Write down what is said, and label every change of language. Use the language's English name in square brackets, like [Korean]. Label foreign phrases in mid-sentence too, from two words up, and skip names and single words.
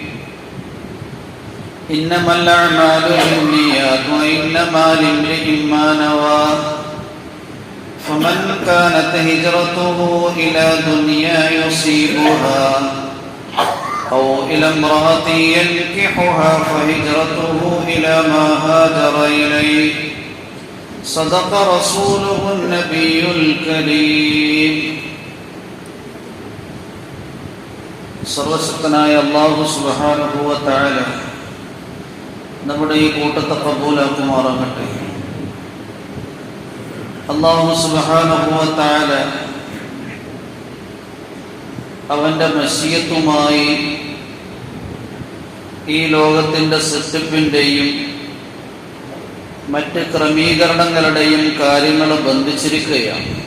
[Arabic] إنما الأعمال بالنيات وإنما لامرئ ما نوى فمن كانت هجرته إلى دنيا يصيبها أو إلى امرأة ينكحها فهجرته إلى ما هاجر إليه صدق رسوله النبي الكريم. [Malayalam] സർവശക്തനായ അല്ലാഹു [Arabic] سبحانه وتعالى [Malayalam] നമ്മുടെ ഈ കൂട്ടത്തെ ഖബൂലാക്കുമാറാകട്ടെ. അല്ലാഹു [Arabic] سبحانه وتعالى [Malayalam] അവന്റെ മശിയത്തുമായി ഈ ലോകത്തിൻ്റെ സൃഷ്ടിപ്പിൻ്റെയും മറ്റ് ക്രമീകരണങ്ങളുടെയും കാര്യങ്ങൾ ബന്ധിച്ചിരിക്കുകയാണ്.